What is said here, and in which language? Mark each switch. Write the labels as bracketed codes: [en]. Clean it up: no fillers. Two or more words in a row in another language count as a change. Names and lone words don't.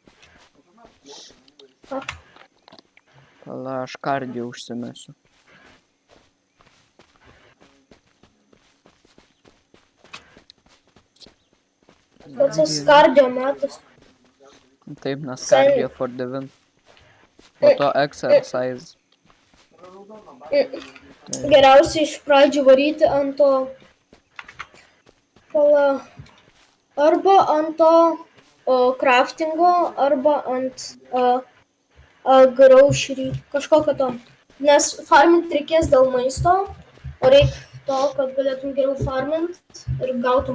[lt] Ką? Pala, aš kardiją užsimesiu. Pats kardio metas. Taip, nes [en] cardio for the win. [lt] Po to [en] exercise. [lt] Geriausiai iš pradžių varyti ant to... Pala... Arba ant to craftingo, arba ant grocery. Kažkokio to. Nes farmint reikės dėl maisto, o reikia to, kad galėtum geriau farmint ir gautum